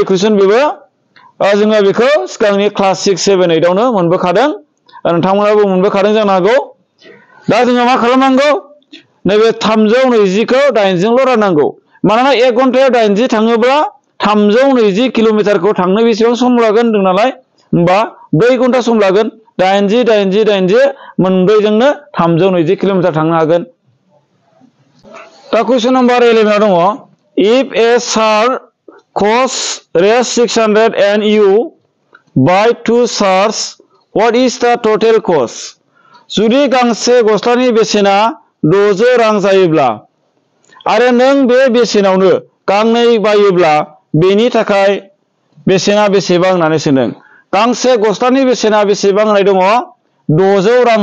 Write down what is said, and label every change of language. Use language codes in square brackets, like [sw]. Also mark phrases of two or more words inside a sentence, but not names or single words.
[brx] कुइसन बेबो जोङो बेखौ सिगांनि क्लास 6 7 8 आवनो मोनबोखादों नोंथांमोनाबो मोनबोखादों जानो हागौ दा जोङो मा खालामनांगौ नैबे 320 खौ 8 जोंल' राननांगौ मानोना 1 घन्टायाव 80 थाङोब्ला 320 किल'मिटारखौ थांनो बेसेबां सम लागोन होनदों नालाय होमबा 4 घन्टा सम लागोन 80 80 80 मोनब्रैजोंनो 320 किल'मिटार थांनो हागोन दा कुइसन नम्बर 11 आव दङ [en] if a sir costs raise 600 and you buy 2 shirts what is the total cost [brx] जुदि गांसे गस्लानि बेसेना 600 रां जायोब्ला आरो नों बे बेसेनावनो गांनै बायोब्ला बेनि थाखाय बेसेना बेसेबां होननानै सोंदों गांसे गस्लानि बेसेना बेसेबां होनाय दङ 600 रां